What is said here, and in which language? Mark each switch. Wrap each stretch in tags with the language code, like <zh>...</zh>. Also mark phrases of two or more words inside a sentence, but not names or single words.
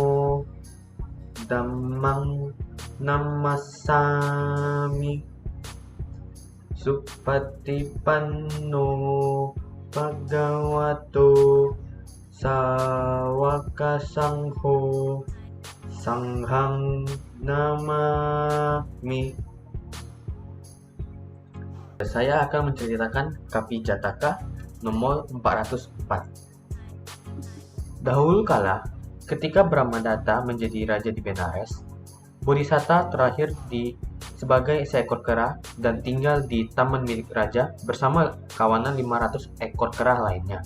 <pi>Dhammang Namasami Supatipanno Bhagavato Sawaka Sangho Sanghang Namami.</pi> <id>Saya akan menceritakan Kapi Jataka nomor 404. Dahulu kala, ketika Brahmadatta menjadi raja di Benares, Bodhisatta terakhir sebagai seekor kera dan tinggal di taman milik raja bersama kawanan 500 ekor kera lainnya.</id>